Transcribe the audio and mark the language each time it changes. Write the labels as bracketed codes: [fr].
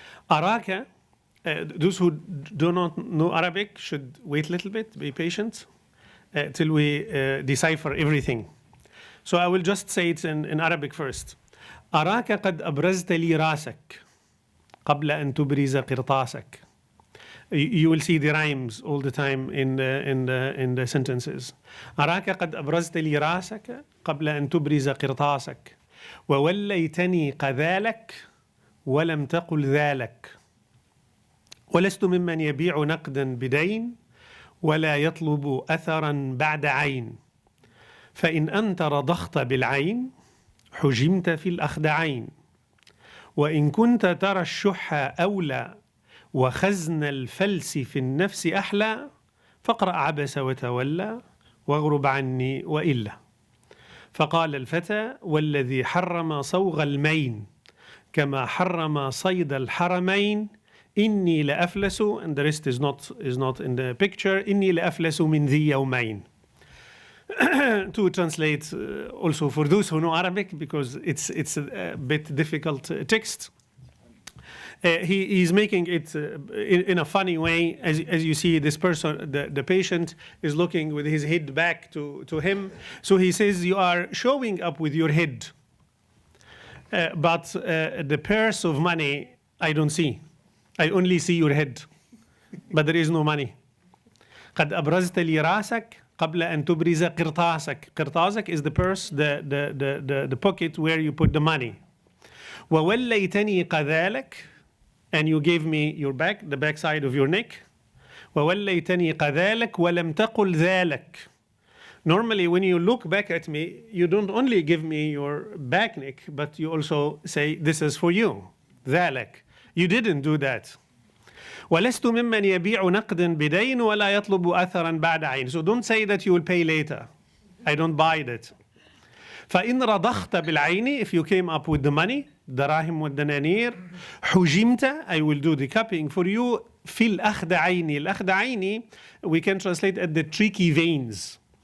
[en] Araka, those who do not know Arabic should wait a little bit, be patient, till we decipher everything. So I will just say it in Arabic first. [ar] أراك قد أبرزت لي راسك قبل أن تبرز قرطاسك. [en] You will see the rhymes all the time in the sentences. [ar] أراك قد أبرزت لي راسك قبل أن تبرز قرطاسك ووليتني قذالك ولم تقل ذلك ولست ممن يبيع نقدا بدين ولا يطلب أثرا بعد عين فإن أنت رضخت بالعين حجمت في الأخدعين وإن كنت ترى الشح أولى وخزن الفلس في النفس أحلى فاقرأ عبس وتولى واغرب عني وإلا. فقال الفتى والذي حرم صوغ المين كما حرم صيد الحرمين إني لأفلس, [en] and the rest is not in the picture, [ar] إني لأفلس من ذي يومين. [en] To translate also for those who know Arabic, because it's a bit difficult text. He's making it in a funny way. As you see, this person, the patient, is looking with his head back to him. So he says, you are showing up with your head. But the purse of money, I don't see. I only see your head. But there is no money. [ar] قد أبرزت لي راسك قبل أن تبرز قرطاسك. [en] قرطاسك is the purse, the pocket where you put the money. [ar] ووليتني قذالك, [en] and you gave me your back, the back side of your neck. [ar] ووليتني قذالك ولم تقل ذلك. [en] Normally, when you look back at me, you don't only give me your back neck, but you also say, this is for you. ذلك. You didn't do that. [ar] ولست ممن يبيع نقدا بدين ولا يطلب أثرا بعد عين. [en] So don't say that you will pay later. I don't buy that. [ar] فإن رضخت بالعين, [en] if you came up with the money, [ar] دراهم والدنانير, [en] حجمت, I will do the cupping for you, [ar] في الأخدعين. [en] الأخدعين, we can translate as the tricky veins.